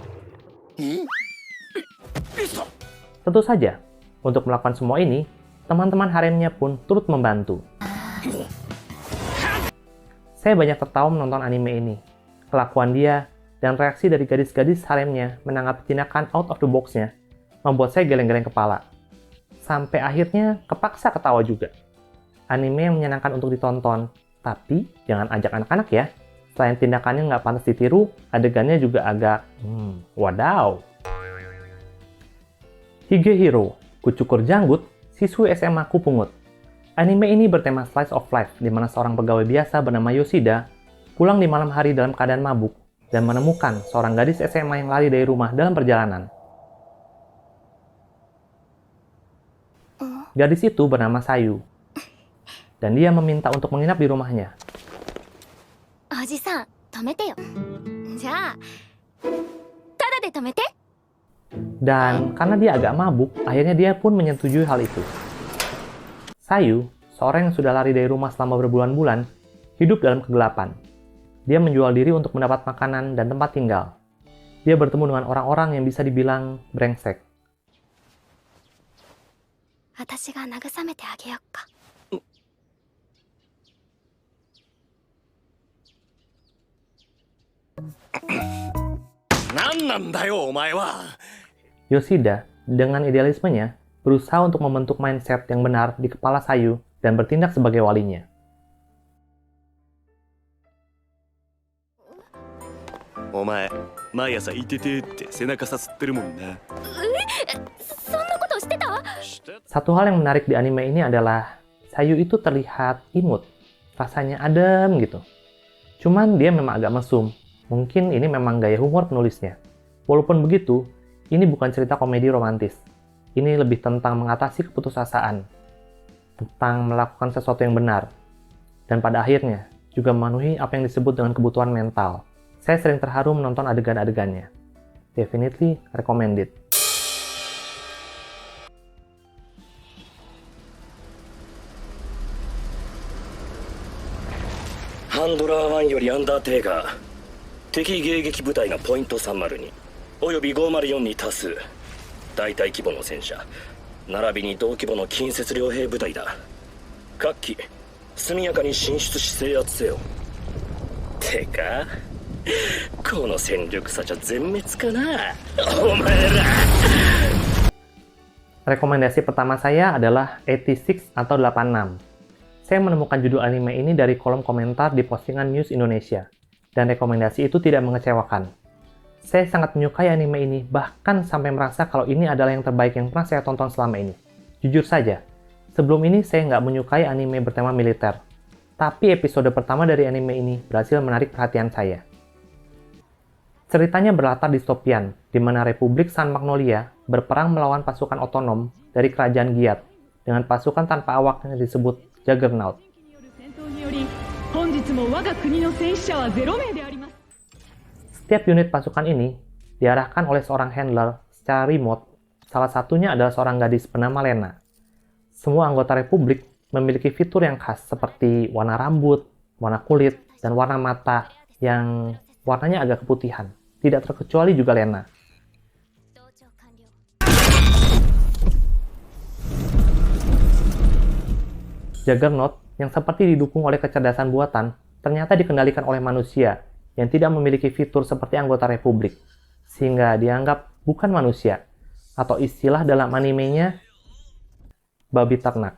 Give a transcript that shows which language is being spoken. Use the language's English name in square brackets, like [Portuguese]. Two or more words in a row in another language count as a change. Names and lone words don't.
[Indonesian] Tentu saja, untuk melakukan semua ini, teman-teman haremnya pun turut membantu. Saya banyak tertawa menonton anime ini. Kelakuan dia dan reaksi dari gadis-gadis haremnya menanggapi tindakan [English] out of the box- [Indonesian] nya membuat saya geleng-geleng kepala. Sampai akhirnya kepaksa ketawa juga. Anime yang menyenangkan untuk ditonton, tapi jangan ajak anak-anak ya. Selain tindakannya nggak pantas ditiru, adegannya juga agak, wadaw. Higehiro, kucukur janggut, siswi SMA kupungut. Anime ini bertema [English] slice of life, [Indonesian] di mana seorang pegawai biasa bernama Yoshida pulang di malam hari dalam keadaan mabuk dan menemukan seorang gadis SMA yang lari dari rumah dalam perjalanan. Gadis itu bernama Sayu, dan dia meminta untuk menginap di rumahnya. [Japanese] おじさん、泊めてよ。じゃ、タダで泊めて. [Indonesian] Dan karena dia agak mabuk, akhirnya dia pun menyetujui hal itu. Sayu, seorang yang sudah lari dari rumah selama berbulan-bulan, hidup dalam kegelapan. Dia menjual diri untuk mendapat makanan dan tempat tinggal. Dia bertemu dengan orang-orang yang bisa dibilang brengsek. [Japanese] 私が慰めてあげようか. なんなんだよ、お前は? [Indonesian] Yoshida, dengan idealismenya, berusaha untuk membentuk mindset yang benar di kepala Sayu dan bertindak sebagai walinya. [Japanese] お前、毎朝いててててって背中さすってるもんな. そんなことしてた? [Indonesian] Satu hal yang menarik di anime ini adalah Sayu itu terlihat imut, rasanya adem gitu. Cuman dia memang agak mesum. Mungkin ini memang gaya humor penulisnya. Walaupun begitu, ini bukan cerita komedi romantis. Ini lebih tentang mengatasi keputusasaan, tentang melakukan sesuatu yang benar, dan pada akhirnya juga memenuhi apa yang disebut dengan kebutuhan mental. Saya sering terharu menonton adegan-adegannya. [English] Definitely recommended. [Japanese] Handler 1よりアンダーテイガー、敵迎撃部隊がポイント302および504に多数、大体規模の戦車並びに同規模の近接両兵部隊だ。各機速やかに進出し制圧せよ。てかこの戦力差じゃ全滅かなお前ら。 [Indonesian] Rekomendasi pertama saya adalah 86 atau 86. Saya menemukan judul anime ini dari kolom komentar di postingan News Indonesia, dan rekomendasi itu tidak mengecewakan. Saya sangat menyukai anime ini, bahkan sampai merasa kalau ini adalah yang terbaik yang pernah saya tonton selama ini. Jujur saja, sebelum ini saya nggak menyukai anime bertema militer. Tapi episode pertama dari anime ini berhasil menarik perhatian saya. Ceritanya berlatar distopian, di mana Republik San Magnolia berperang melawan pasukan otonom dari kerajaan Giat, dengan pasukan tanpa awak yang disebut Juggernaut. [Japanese] 本日も我が国の戦死者は0名であります。 [Indonesian] Setiap unit pasukan ini diarahkan oleh seorang handler secara remote. Salah satunya adalah seorang gadis bernama Lena. Semua anggota Republik memiliki fitur yang khas seperti warna rambut, warna kulit, dan warna mata yang warnanya agak keputihan. Tidak terkecuali juga Lena. [Japanese] 同調完了。 [Indonesian] Juggernaut yang seperti didukung oleh kecerdasan buatan ternyata dikendalikan oleh manusia yang tidak memiliki fitur seperti anggota Republik, sehingga dianggap bukan manusia, atau istilah dalam animenya babi ternak.